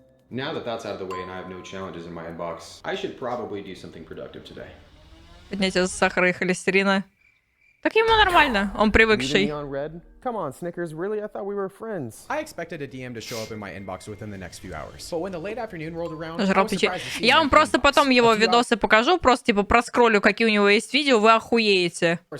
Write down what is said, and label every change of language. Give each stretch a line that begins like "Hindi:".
English: Now that that's out of the way and I have no challenges in my inbox, I should probably do something productive today.
Russian: Поднятие сахара и холестерина. Так ему нормально, он привыкший.
English: Come on, Snickers, really? I thought we were friends. I expected a DM to show up in my inbox within the next few hours. But when the late afternoon rolled around,
Russian: я вам просто потом его видосы покажу, просто типа проскроллю, какие у него есть видео, вы охуеете.